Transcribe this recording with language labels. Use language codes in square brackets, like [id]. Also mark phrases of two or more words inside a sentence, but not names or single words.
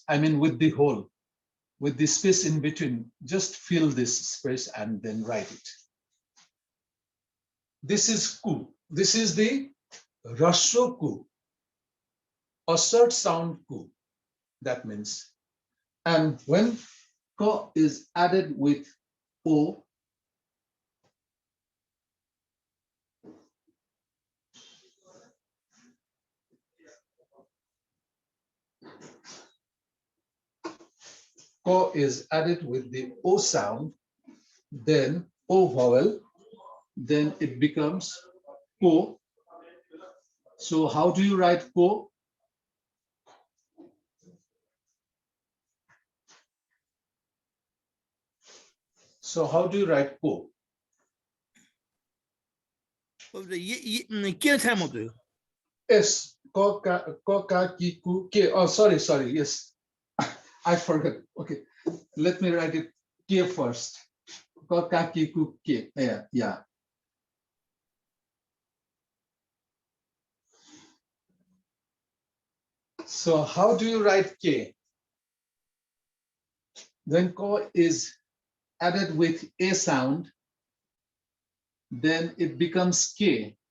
[en] I mean, with the hole, with the space in between, just fill this space and then write it. This is ku. This is the Rasho ku, a third sound ku. That means, and when ka is added with o, ko is added with the o sound, then o vowel, then it becomes ko. So how do you write ko? So how do you write ko? Yes, ko ka ki ku ke. Oh, sorry. Yes, I forgot. Okay, let me write it ke first. Ko ka ki ku ke. Yeah. So how do you write ke? When ko is added with a sound, then it becomes k.